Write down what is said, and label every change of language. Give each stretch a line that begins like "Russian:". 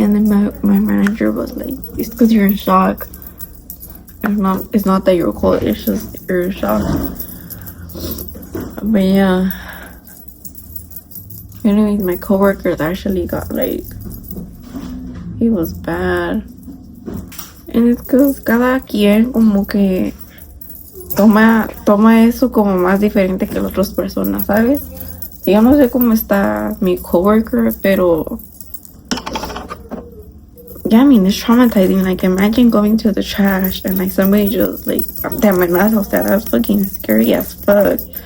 English: And then my manager was like, it's because you're in shock. It's not that you're cold, it's just you're in shock. But yeah, anyways, my coworkers actually got like, he was bad. And it's because
Spanish: cada quien como que toma eso como más diferente que las otras personas, ¿sabes? Yo no sé cómo está mi coworker, pero
English: yeah, I mean, it's traumatizing. Like, imagine going to the trash and like somebody just like, damn, my math house, that's fucking scary as fuck.